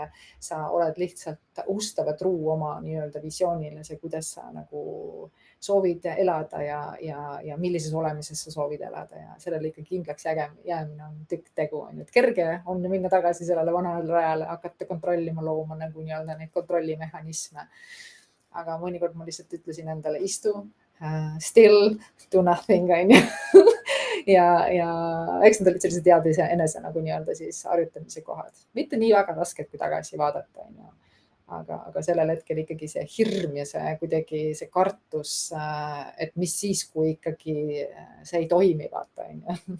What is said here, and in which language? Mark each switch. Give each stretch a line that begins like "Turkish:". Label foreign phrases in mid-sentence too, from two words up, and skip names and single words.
Estonian: Sa oled lihtsalt ustav ja truu oma nii-öelda visioonile, see, kuidas sa nagu soovid elada ja millises olemises sa soovid elada ja sellele ikka kindlaks jäämine on tükk tegu. Et kerge on minna tagasi sellele vanale rajale, hakata kontrollima, looma nagu nii-öelda neid kontrollimehhanisme. Aga mõnikord ma lihtsalt ütlesin endale, istu,
English: still do nothing
Estonian: on ju. ja eks need olid sellised head enese nagu nii-öelda siis harjutamise kohad, mitte nii väga rasked, kui tagasi vaadata on ju. Aga sellel hetkel ikkagi see hirm ja see kuidagi see kartus, et mis siis, kui ikkagi see ei toimi, vaata on ju.